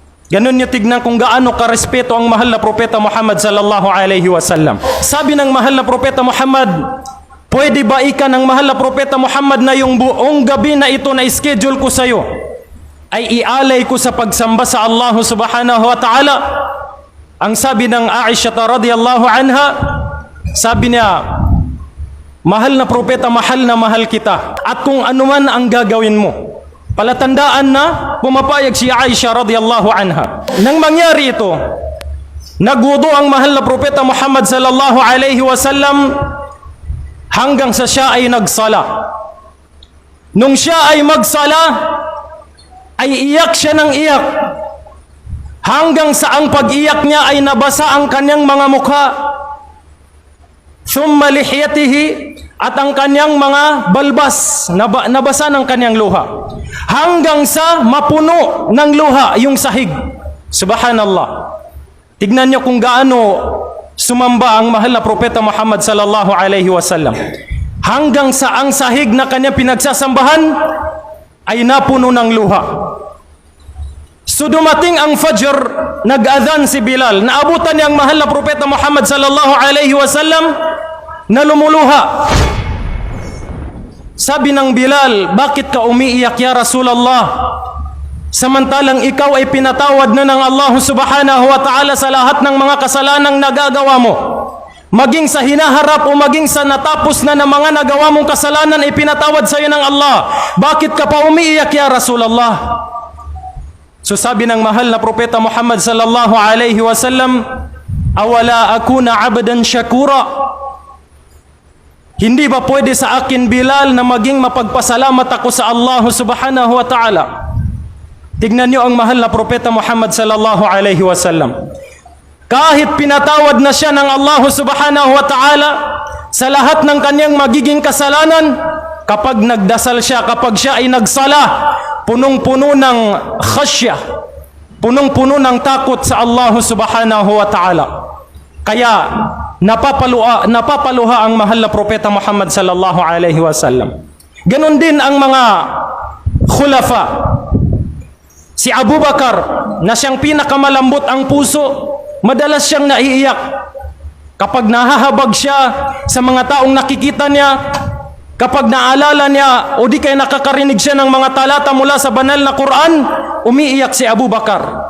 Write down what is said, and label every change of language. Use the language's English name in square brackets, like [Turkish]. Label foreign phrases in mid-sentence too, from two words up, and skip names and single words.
[Filipino] Ganun niyo tignan kung gaano karespeto ang mahal na propeta Muhammad [Arabic] صلى الله عليه وسلم. [Filipino] Sabi ng mahal na propeta Muhammad, pwede ba ika ng mahal na propeta Muhammad na yung buong gabi na ito na schedule ko sa iyo ay ialay ko sa pagsamba sa Allah [Arabic] سبحانه وتعالى? [Filipino] Ang sabi ng Aisha [Arabic] رضي الله عنها, [Filipino] sabi niya, mahal na propeta, mahal na mahal kita. At kung ano man ang gagawin mo, palatandaan na pumapayag si Aisha [Arabic] رضي الله عنها. [Filipino] Nang mangyari ito, nagwudu ang mahal na propeta Muhammad [Arabic] صلى الله عليه وسلم [Filipino] hanggang sa siya ay nagsala. Nung siya ay magsala, ay iyak siya ng iyak. Hanggang sa ang pag-iyak niya ay nabasa ang kanyang mga mukha. [Arabic] ثم لحيته, [Filipino] at ang kanyang mga balbas, nabasa ng kanyang luha. Hanggang sa mapuno ng luha yung sahig. Subhanallah. Tignan niyo kung gaano sumamba ang mahal na propeta Muhammad [Arabic] صلى الله عليه وسلم. [Filipino] Hanggang sa ang sahig na kanyang pinagsasambahan ay napuno ng luha. So dumating ang Fajr, nag-adhan si Bilal. Naabutan niya ang mahal na propeta Muhammad [Arabic] صلى الله عليه وسلم [Filipino] na lumuluha. Sabi ng Bilal, bakit ka umiiyak [Arabic] يا رسول الله? [Filipino] Samantalang ikaw ay pinatawad na ng Allah [Arabic] سبحانه وتعالى [Filipino] sa lahat ng mga kasalanang nagagawa mo. Maging sa hinaharap o maging sa natapos na ng mga nagawa mong kasalanan ay pinatawad sa iyo ng Allah. Bakit ka pa umiiyak [Arabic] يا رسول الله? [Filipino] So sabi ng mahal na propeta Muhammad [Arabic] صلى الله عليه وسلم, أفلا أكون عبدا شكورا? [Filipino] Hindi ba pwede sa akin Bilal na maging mapagpasalamat ako sa Allah [Arabic] سبحانه وتعالى? [Filipino] Tignan niyo ang mahal na propeta Muhammad [Arabic] صلى الله عليه وسلم. [Filipino] Kahit pinatawad na siya ng Allah [Arabic] سبحانه وتعالى [Filipino] sa lahat ng kanyang magiging kasalanan, kapag nagdasal siya, kapag siya ay nagsala, punong-puno ng khasya, punong-puno ng takot sa Allah [Arabic] سبحانه وتعالى. [Filipino] Kaya napapaluha ang mahal na propeta Muhammad [Arabic] صلى الله عليه وسلم. [Filipino] Ganon din ang mga khulafa. Si Abu Bakar, na siyang pinakamalambot ang puso, madalas siyang naiiyak kapag nahahabag siya sa mga taong nakikita niya, kapag naalala niya o di kaya nakakarinig siya ng mga talata mula sa banal na Quran, umiiyak si Abu Bakar.